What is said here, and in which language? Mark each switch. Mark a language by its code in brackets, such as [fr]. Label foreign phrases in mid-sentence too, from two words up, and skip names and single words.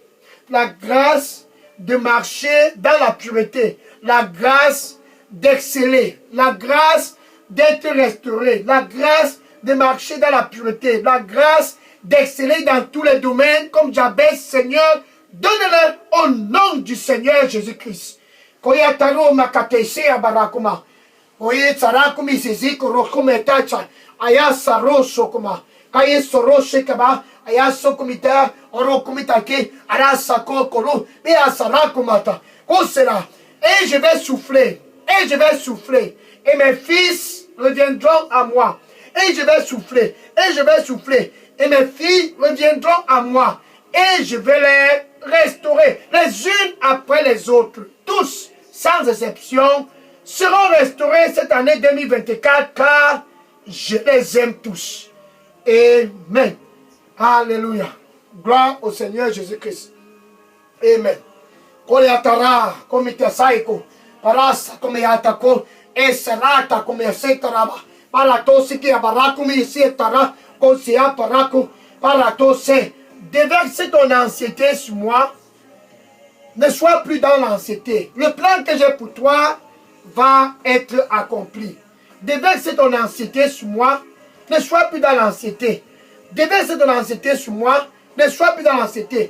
[fr] La grâce de marcher dans la pureté. La grâce d'exceller. La grâce d'être restauré. La grâce de marcher dans la pureté. La grâce d'exceller dans tous les domaines comme Jabez, Seigneur. Donne-le au nom du Seigneur Jésus-Christ. Koyataro makatese abarakuma. Oye tsarakumi seziko rokume tacha. Aya saroso kuma. Kaye sorose kaba. Aya sokumita. Orokumitake. Arasa kokoro. Et asarakumata. Kosera. Et je vais souffler. Et je vais souffler. Et mes fils reviendront à moi. Et je vais souffler. Et je vais souffler. Et mes filles reviendront à moi. Et je vais les restaurer, les unes après les autres. Tous, sans exception, seront restaurés cette année 2024 car je les aime tous. Amen. Alléluia. Gloire au Seigneur Jésus-Christ. Amen. Koleatara, komitesaiko, parasa, komeatako, eserata, komesetaraba, paratosiki, abarakumi, isetara, kosia, parako, paratose. Déverse ton anxiété sur moi ne sois plus dans l'anxiété. Le plan que j'ai pour toi va être accompli. Déverse ton anxiété sur moi, ne sois plus dans l'anxiété. Déverse ton anxiété sur moi, ne sois plus dans l'anxiété.